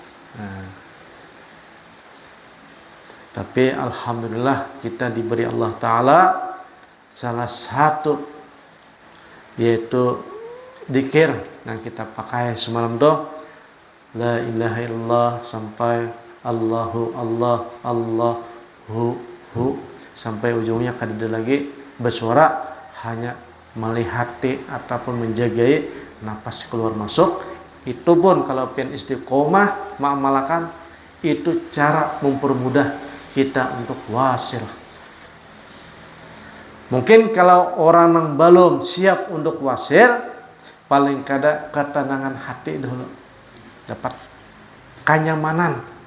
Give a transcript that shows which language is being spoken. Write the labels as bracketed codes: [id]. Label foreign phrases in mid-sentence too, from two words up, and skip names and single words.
[bjn] Tapi alhamdulillah kita diberi Allah Ta'ala salah satu yaitu dzikir yang kita pakai semalam tuh [ar] لا إله إلا الله [bjn] sampai [ar] الله الله الله هو [bjn] sampai ujungnya kada ada lagi bersuara, hanya melihati ataupun menjagai napas keluar masuk. Itu pun kalau pian istiqomah mengamalkan itu cara mempermudah kita untuk wasil. Mungkin kalau orang yang belum siap untuk wasil, paling kada ketenangan hati dulu, dapat kenyamanan.